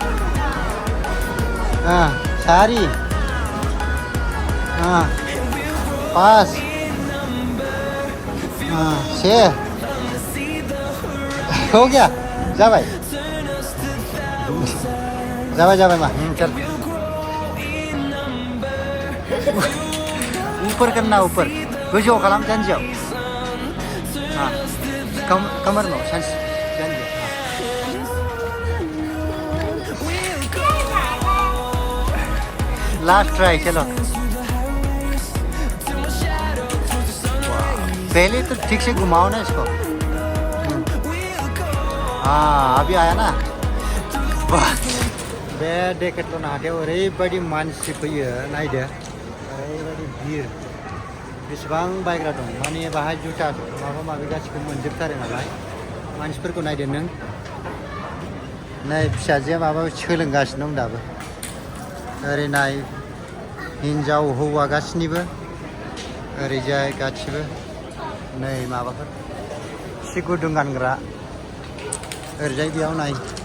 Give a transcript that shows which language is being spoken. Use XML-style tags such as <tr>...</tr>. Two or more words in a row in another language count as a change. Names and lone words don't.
<hi>4 5 6 हो गया</hi> <brx>जाबाय मा</brx> <hi>चल ऊपर करना ऊपर</hi> <brx>गोजौ खालाम जानजियाव</brx> <hi>कमर में सांस लास्ट ट्राई चलो पहले तो ठीक से घुमाओ ना इसको अभी आया ना</hi> <brx>बे डेकेथलन हाथायाव ओरैबायदि मानसि फैयो नायदो ओरैबायदि भिर बेसेबां बायग्रा दं माने बाहाय जुथा माबा माबि गासिबो मोनजोबथारो नालाय मानसिफोरखौ नायदो नों नै फिसाजोआ माबा सोलोंगासिनो दं दाबो ओरै नाय हिन्जाव हौवा गासिनिबो ओरैजाय गासिबो नै माबाफोर सि गुदुं गानग्रा ओरैजाय बेयाव नाय</brx>